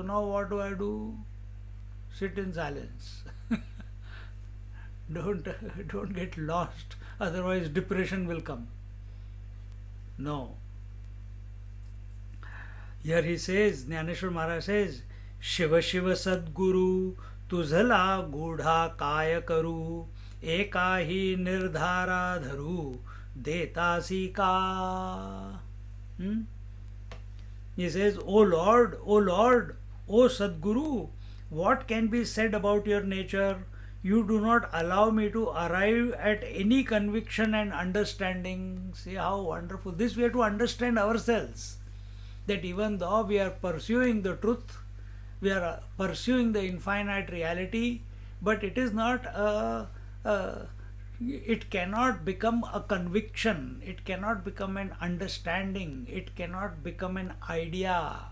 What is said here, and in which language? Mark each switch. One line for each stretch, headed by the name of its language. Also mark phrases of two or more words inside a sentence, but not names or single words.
English: Now what do I do? Sit in silence. Don't get lost, otherwise depression will come. No. Here he says, Jnaneshwar Maharaj says,
Marathi: शिव शिव सद्गुरु तुझला गूढ काय करू एक ही निर्धार धरू देतासी का.
English: He says, O Lord, O Sadguru, what can be said about your nature? You do not allow me to arrive at any conviction and understanding. See how wonderful. This we have to understand ourselves. That even though we are pursuing the truth, we are pursuing the infinite reality, but it is not it cannot become a conviction, it cannot become an understanding, it cannot become an idea.